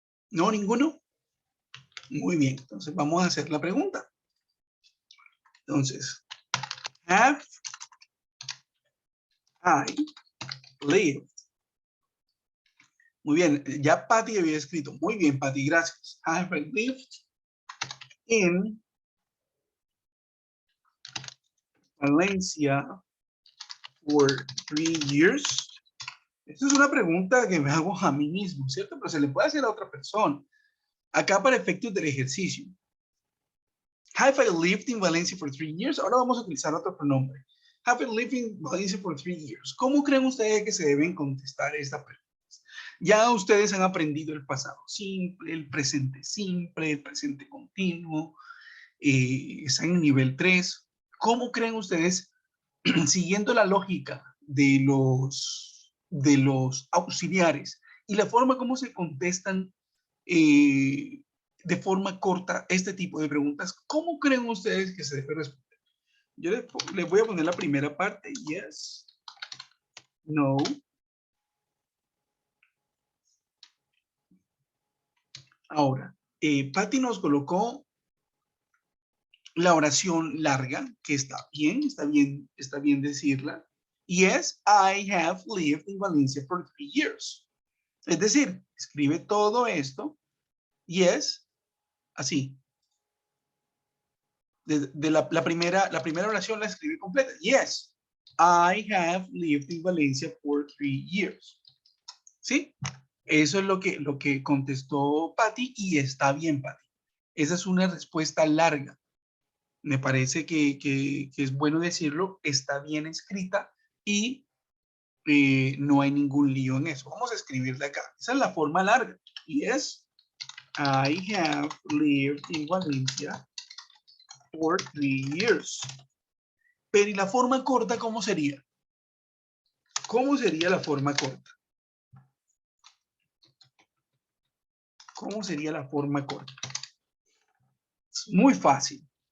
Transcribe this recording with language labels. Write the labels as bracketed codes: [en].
[es] ¿No? ¿Ninguno? Muy bien, entonces vamos a hacer la pregunta. Entonces, [en] have I lived? [es] Muy bien, ya Patty había escrito. Muy bien, Patty, gracias. [en] Have I lived in Valencia for 3 years? [es] Esta es una pregunta que me hago a mí mismo, ¿cierto? Pero se le puede hacer a otra persona. Acá para efectos del ejercicio. [en] Have I lived in Valencia for 3 years? [es] Ahora vamos a utilizar otro pronombre. [en] Have I lived in Valencia for 3 years? [es] ¿Cómo creen ustedes que se deben contestar esta pregunta? Ya ustedes han aprendido el pasado simple, el presente continuo, están en nivel 3. ¿Cómo creen ustedes, siguiendo la lógica de los auxiliares y la forma como se contestan de forma corta este tipo de preguntas, cómo creen ustedes que se debe responder? Yo les voy a poner la primera parte, yes, no. Ahora, Patty nos colocó la oración larga, que está bien decirla. [en] Yes, I have lived in Valencia for 3 years. [es] Es decir, escribe todo esto. Yes, así. De la primera oración la escribe completa. [en] Yes, I have lived in Valencia for 3 years. [es] ¿Sí? Eso es lo que contestó Patty y está bien, Patty. Esa es una respuesta larga. Me parece que es bueno decirlo, está bien escrita y no hay ningún lío en eso. Vamos a escribirle acá. Esa es la forma larga. [en] Yes, I have lived in Valencia for 3 years. [es] Pero ¿y la forma corta cómo sería? ¿Cómo sería la forma corta? ¿Cómo sería la forma corta? Es muy fácil.